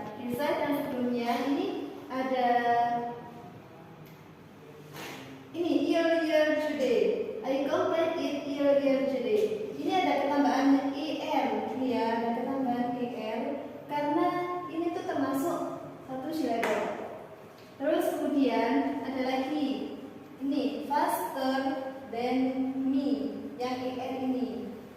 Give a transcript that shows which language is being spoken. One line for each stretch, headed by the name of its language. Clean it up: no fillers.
Indonesian: Inside dan sebelumnya ini ada ini
English: earlier today. I complete it earlier today.
Indonesian: Ini ada ketambahan er, ini ya, ada ketambahan er karena ini tuh termasuk satu silabel. Terus kemudian ada lagi ini
English: faster than me
Indonesian: yang er ini.